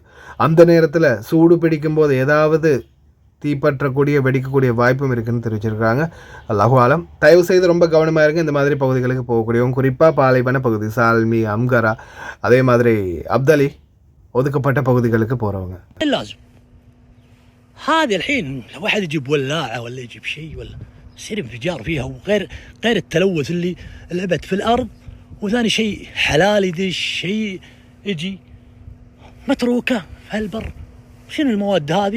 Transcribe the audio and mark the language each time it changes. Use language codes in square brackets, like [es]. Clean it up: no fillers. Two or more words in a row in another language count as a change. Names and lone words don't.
[ta] அந்த நேரத்தில் சூடு பிடிக்கும்போது ஏதாவது தீப்பற்றக்கூடிய வெடிக்கக்கூடிய வாய்ப்பும் இருக்குதுன்னு தெரிவிச்சிருக்காங்க. [ar] الله أعلم. [ta] தயவு செய்து ரொம்ப கவனமாக இருங்க இந்த மாதிரி பகுதிகளுக்கு போகக்கூடியவங்க, குறிப்பாக பாலைவன பகுதி சால்மி, அம்கரா, அதே மாதிரி அப்தலி ஒதுக்கப்பட்ட பகுதிகளுக்கு போகிறவங்க. [ar] هذه الحين لو واحد يجيب ولاعة ولا يجيب شيء ولا يصير انفجار فيها، وغير التلوث اللي لعبت في الأرض. وثاني شيء حلال يدش شيء يجي متروكة في البر. شنو المواد هذه؟